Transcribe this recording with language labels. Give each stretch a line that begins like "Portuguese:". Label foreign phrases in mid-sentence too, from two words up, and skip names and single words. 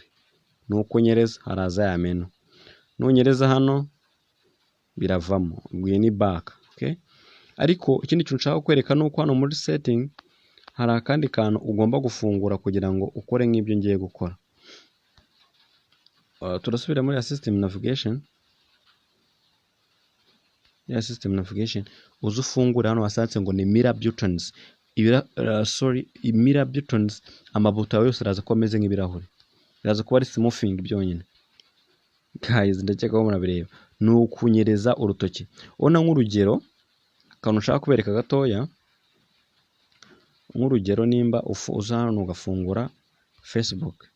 Kinyarwanda: Nuko unyereza haraza ya menu. Nunyereza hano biravamo. Ubwo ni back. Okay, ariko ikindi kintu nshaka kwereka nuko hano muri setting hari akandi kantu ugomba gufungura kugira ngo ukore nk'ibyo ngiye gukora. Turasubira muri
English: system navigation. System navigation
Kinyarwanda: uzu ufungura hano wasatse ngo ni
English: mirror buttons. Mirror buttons,
Kinyarwanda: amabuto yawe yose araza ko ameze nk'ibirahure. Biraza kuba ari smoothing byonyine. Guys, ndakeka ko murabireba. Ni ukunyereza urutoki. Ubona nk'urugero akantu nshaka kubereka gatoya. Nk'urugero, nimba uza hano ugafungura Facebook.